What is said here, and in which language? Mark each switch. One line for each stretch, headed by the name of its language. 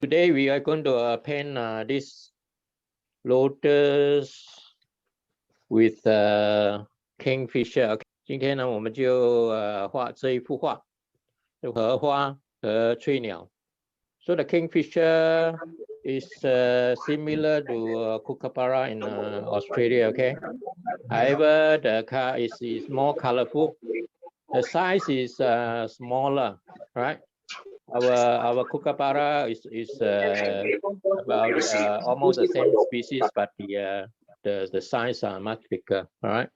English: Today we are going to paint this lotus with kingfisher.
Chinese: 今天呢，我们就画这一幅画，荷花和翠鸟。
English: So the kingfisher is similar to kookaburra in Australia. Okay. However, the car is more colorful. The size is smaller, right? Our kookaburra is about almost the same species, but the size are much bigger. All right.